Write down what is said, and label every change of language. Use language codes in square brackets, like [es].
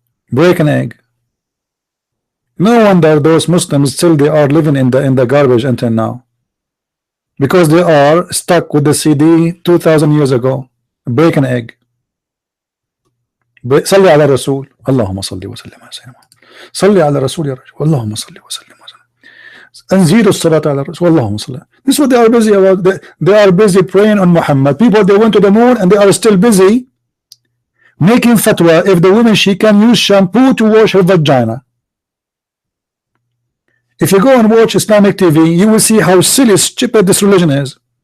[en] Break an egg. No wonder those Muslims still they are living in the garbage until now, because they are stuck with the CD 2000 years ago. Break an egg. [ar] صلي على الرسول اللهم صل وسلم على سيدنا محمد صلي على الرسول يا رجل اللهم صل وسلم أنزيل الصلاة على الرسول اللهم صل. [en] This is what they are busy about. They are busy praying on Muhammad. People, they went to the moon and they are still busy making fatwa if the woman she can use shampoo to wash her vagina. If you go and watch Islamic TV, you will see how silly, stupid this religion is.